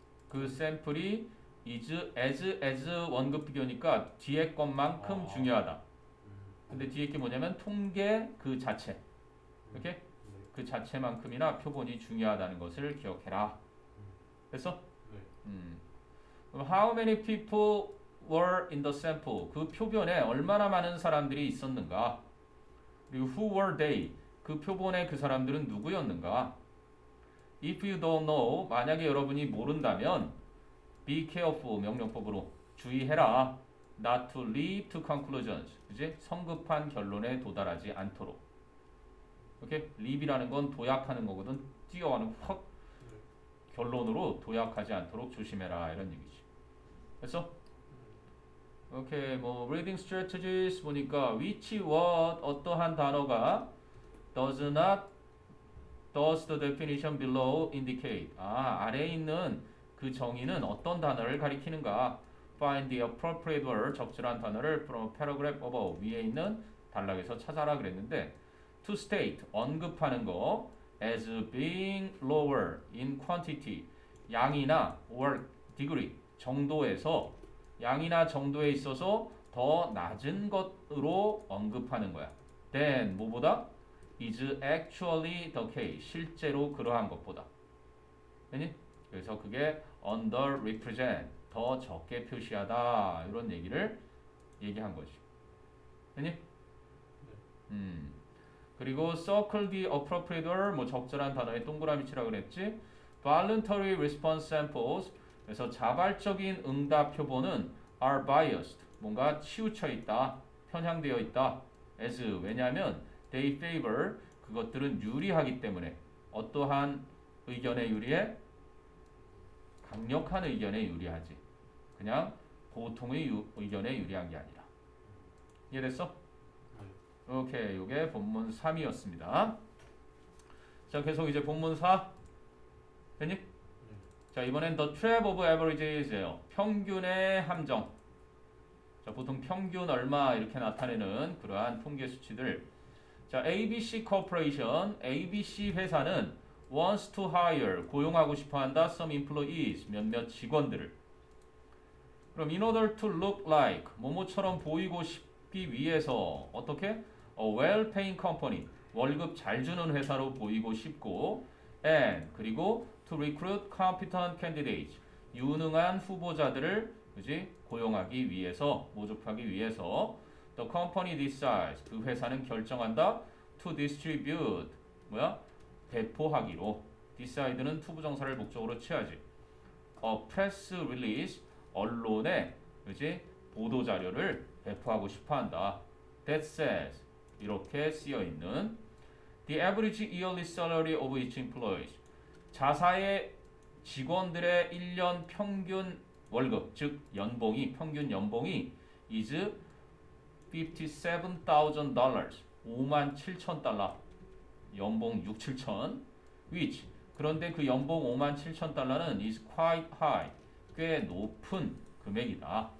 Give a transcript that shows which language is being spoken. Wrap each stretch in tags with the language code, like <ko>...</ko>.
<ko>그 샘플이 is as 원급 비교니까 뒤에 것만큼 중요하다. 근데 뒤에 게 뭐냐면 통계 그 자체. 오케이? 네. 그 자체만큼이나 표본이 중요하다는 것을 기억해라. 됐어? 네.</ko> <en>그럼 how many people were in the sample?</en> <ko>그 표본에 얼마나 많은 사람들이 있었는가?</ko> <en>그리고 who were they?</en> <ko>그 표본의 그 사람들은 누구였는가?</ko> <en>If you don't know,</en> <ko>만약에 여러분이 모른다면</ko> <en>be careful,</en> <ko>명령법으로 주의해라.</ko> <en>Not to leap to conclusions.</en> <ko>그지? 성급한 결론에 도달하지 않도록. 오케이? leap이라는 건 도약하는 거거든. 뛰어가는 확 결론으로 도약하지 않도록 조심해라. 이런 얘기지. 됐어? 오케이.</ko> <en>뭐 reading strategies 보니까 which, what,</en> <ko>어떠한 단어가</ko> <en>does the definition below indicate.</en> <ko>아래에 있는 그 정의는 어떤 단어를 가리키는가?</ko> <en>Find the appropriate word,</en> <ko>적절한 단어를</ko> <en>from paragraph above,</en> <ko>위에 있는 단락에서 찾아라 그랬는데 to state, 언급하는 거</ko> <en>as being lower in quantity,</en> <ko>양이나 or degree, 정도에서 양이나 정도에 있어서 더 낮은 것으로 언급하는 거야. then, 뭐보다?</ko> <en>is actually the case,</en> <ko>실제로 그러한 것보다. 됐니? 그래서 그게 underrepresent, 더 적게 표시하다 이런 얘기를 얘기한 거지. 됐니? 그리고 circle the appropriate word, 뭐 적절한 단어에 동그라미 치라 그랬지.</ko> <en>voluntary response samples,</en> <ko>그래서 자발적인 응답 표본은</ko> <en>are biased,</en> <ko>뭔가 치우쳐 있다, 편향되어 있다. as, 왜냐하면</ko> <en>they favor,</en> <ko>그것들은 유리하기 때문에. 어떠한 의견에 유리해? 강력한 의견에 유리하지. 그냥 보통의 의견에 유리한 게 아니라. 이해됐어? 오케이. 요게 본문 3이었습니다. 자, 계속 이제 본문 4. 됐니? 자, 이번엔</ko> <en>the trap of averages예요.</en> <ko>평균의 함정. 자, 보통 평균 얼마 이렇게 나타내는 그러한 통계 수치들. 자, ABC Corporation, ABC 회사는</ko> <en>wants to hire,</en> <ko>고용하고 싶어 한다.</ko> <en>some employees,</en> <ko>몇몇 직원들을. 그럼</ko> <en>in order to look like,</en> <ko>뭐뭐처럼 보이고 싶기 위해서 어떻게?</ko> <en>A well-paying company,</en> <ko>월급 잘 주는 회사로 보이고 싶고, and 그리고</ko> <en>to recruit competent candidates,</en> <ko>유능한 후보자들을 그지 고용하기 위해서, 모집하기 위해서</ko> <en>the company decides,</en> <ko>그 회사는 결정한다.</ko> <en>to distribute,</en> <ko>뭐야? 배포하기로. decide는 to 부정사를 목적으로 취하지.</ko> <en>a press release,</en> <ko>언론에 그지 보도 자료를 배포하고 싶어한다.</ko> <en>that says,</en> <ko>이렇게 쓰여 있는</ko> <en>the average yearly salary of each employee,</en> <ko>자사의 직원들의 1년 평균 월급, 즉 연봉이, 평균 연봉이 is $57,000, 57,000달러, 연봉 6-7천, which, 그런데 그 연봉 57,000달러는</ko> <en>is quite high,</en> <ko>꽤 높은 금액이다.</ko>